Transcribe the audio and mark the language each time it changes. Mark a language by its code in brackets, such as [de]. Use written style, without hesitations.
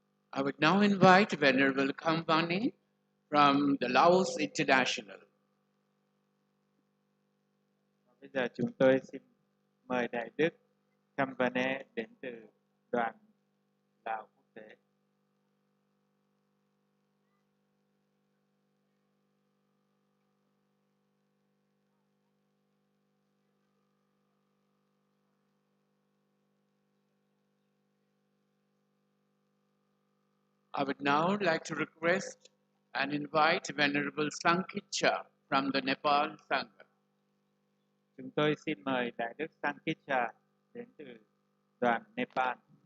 [en] I would now invite Venerable Kambani from the Laos International. [vi] Bây giờ chúng tôi xin mời Đại Đức Kambane đến từ đoàn Lào quốc tế. [en] I would now like to request and invite Venerable Sankicha from the Nepal Sangha. [vi] Chúng tôi xin mời Đại Đức Sankicha đến từ đoàn Nepal.